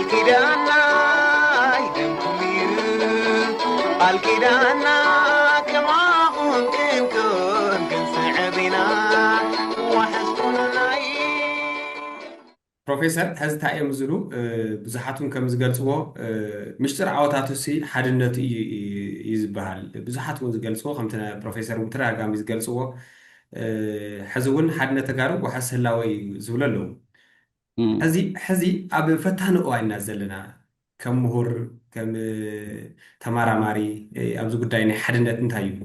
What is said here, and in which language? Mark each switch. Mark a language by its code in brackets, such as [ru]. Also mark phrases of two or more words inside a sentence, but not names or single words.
[ti] كدانا دمكم يو قال كدانا كما كنتم كنسعبنا وحسبنا ፕሮፌሰር ሕዚ እንታይ እዮም ዝብሉ ብዙሓቱን ከም ዝገልፅዎ ምስጢር ዓወታቱ ሲ ሓድነት እዩ ዝበሃል ብዙሓት እውን ዝገልፅዎ ከምቲ ፕሮፌሰር እውን ተደጋጋሚ ዝገልፅዎ ሕዚ እውን ሓድነት ተጋሩ ወሓስ ህላወ እዩ ዝብሉ ኣለዉ ሕዚ ኣብ ፈታኒ እዋን ኢና ዘለና ከም ምሁር ከም ተመራማሪ ኣብዚ ጉዳይ ናይ ሓድነት እንታይ እዩ